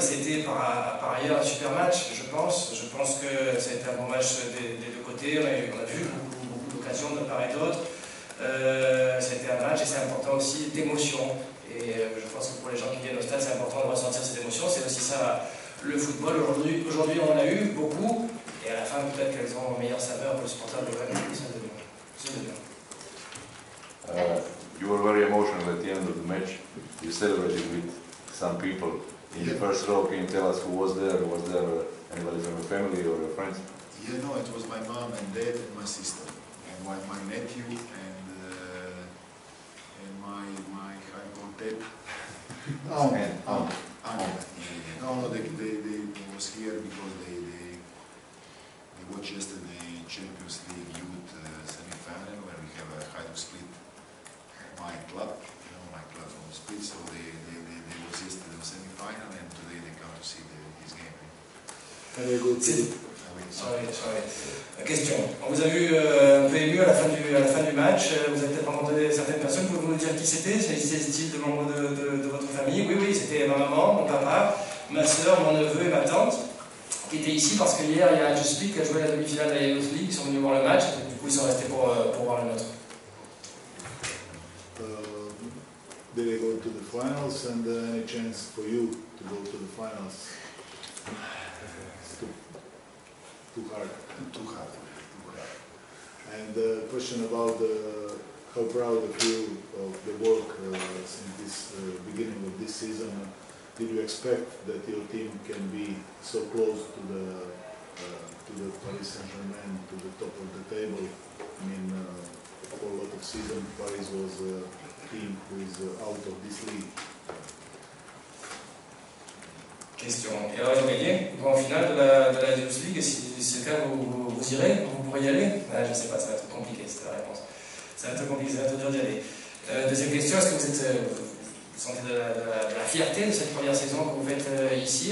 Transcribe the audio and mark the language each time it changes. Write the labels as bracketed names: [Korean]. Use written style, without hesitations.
[French] C'était par ailleurs un super match, je pense. Je pense que ça a été un bon match des deux côtés. On a vu beaucoup d'occasions de part et d'autre. Ça a été un match et c'est important aussi d'émotion. Et je pense que pour les gens qui viennent au stade, c'est important de ressentir cette émotion. C'est aussi ça le football. Aujourd'hui, on en a eu beaucoup. Et à la fin, peut-être qu'elles ont une meilleure saveur pour le supporter de l'OM. C'est de bien. [English] You were very emotional at the end of the match. You celebrated with some people in the first row. Can you tell us who was there? Was there anybody from your family or your friends? Yeah, no, it was my mom and dad and my sister, and my nephew and my dad. Aunt. No, they was here because they watched yesterday Champions League Youth semi-final where we have a Hajduk Split. My club was split, so they was yesterday in semi-final, and today they come to see this game. Question. [French] On vous a vu un peu ému à la fin du match. Vous avez peut-être rencontré certaines personnes. Pouvez-vous nous dire qui c'était? S'agissait-il de membres de votre famille? Oui, c'était ma maman, mon papa, ma soeur, mon neveu et ma tante qui étaient ici parce que hier il y a Just Speak qui a joué la demi-finale de la Youth League. Ils sont venus voir le match. Du coup, ils sont restés pour voir le nôtre. [English] Did they go to the finals, and any chance for you to go to the finals? It's too hard. Too hard. And the question about how proud of you of the work since this beginning of this season. Did you expect that your team can be so close to the Paris Saint-Germain, to the top of the table? I mean, for a lot of season, Paris was a team who is out of this league. Question. [French] Et alors ils ont gagné le grand final de la Youth League, et si c'est le cas, vous irez? Vous pourrez y aller? Je ne sais pas, ça va être compliqué, c'était la réponse. Ça va être compliqué, ça va être dur d'y aller. Deuxième question, est-ce que vous sentez de la fierté de cette première saison que vous faites ici?